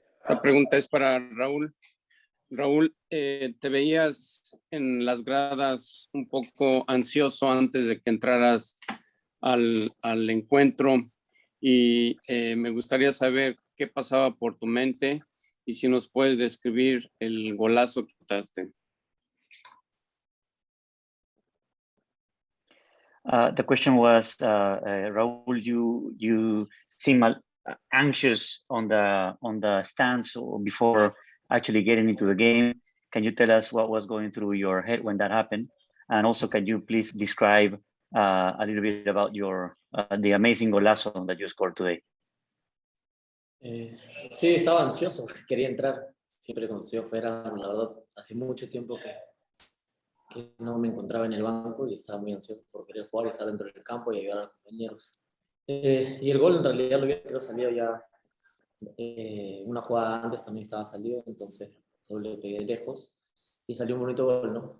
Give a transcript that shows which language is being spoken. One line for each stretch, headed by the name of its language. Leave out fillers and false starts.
Spanish: La pregunta es para Raúl. Raúl, te veías en las gradas un poco ansioso antes de que entraras al encuentro, y me gustaría saber qué pasaba por tu mente y si nos puedes describir el golazo que quitaste.
English: The question was, Raúl, you seem anxious on the stands before actually getting into the game. Can you tell us what was going through your head when that happened? And also, can you please describe a little bit about the amazing golazo that you scored today?
Spanish: Sí, estaba ansioso, quería entrar. Siempre cuando estoy afuera, la verdad, hace mucho tiempo que no me encontraba en el banco y estaba muy ansioso por querer jugar y estar dentro del campo y ayudar a los compañeros. Y el gol en realidad lo había salido ya una jugada antes, también estaba salido, entonces yo le pegué lejos y salió un bonito gol, ¿no?